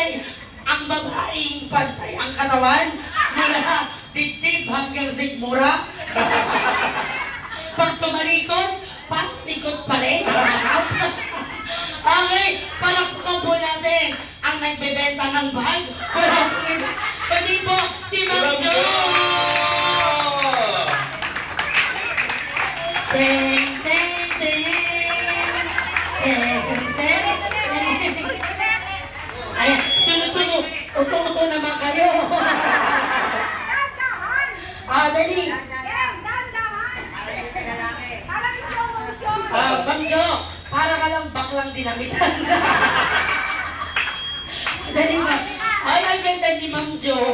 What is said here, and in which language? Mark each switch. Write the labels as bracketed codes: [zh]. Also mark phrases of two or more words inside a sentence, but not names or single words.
[tl] Ang babaeng pantay ang katawan mula dibdib hanggang sigmura. Pag tumalikod, patikot pa rin. Okay, palakpakan po natin ang nagbebenta ng bag. Pwede po si Ma'am Jo. Ting, ting, ting. Ting, ting, ting. Ay, sunod-sunod. Uto-uto naman kayo. Dali. Ma'am Jo, para ka lang baklang dinamitan. Dali ba? Ay, ang ganda ni Ma'am Jo.